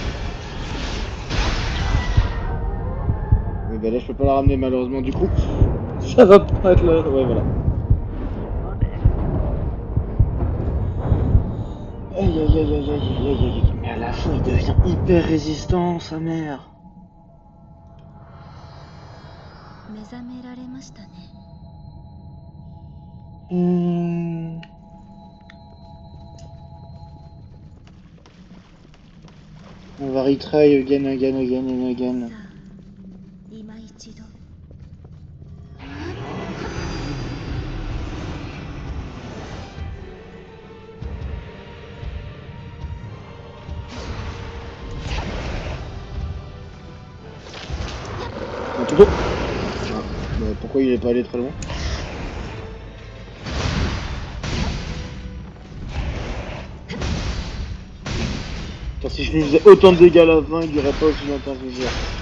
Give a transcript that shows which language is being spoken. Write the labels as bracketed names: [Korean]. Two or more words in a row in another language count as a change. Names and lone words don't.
[French] Mais bah là je peux pas la ramener malheureusement du coup. Ça va pas être là. Ouais voilà. Aïe aïe aïe aïe aïe aïe aïe aïe. Mais à la fin il devient hyper résistant sa mère. [Japanese] 目覚められましたね。 [French] On va [English] retry again again again and again. [Japanese] さあ、今一度。 [French] Un tout beau. Ah, bah, pourquoi il est pas allé très loin? Car si je lui faisais autant de dégâts à la fin, il durait pas aussi longtemps que je.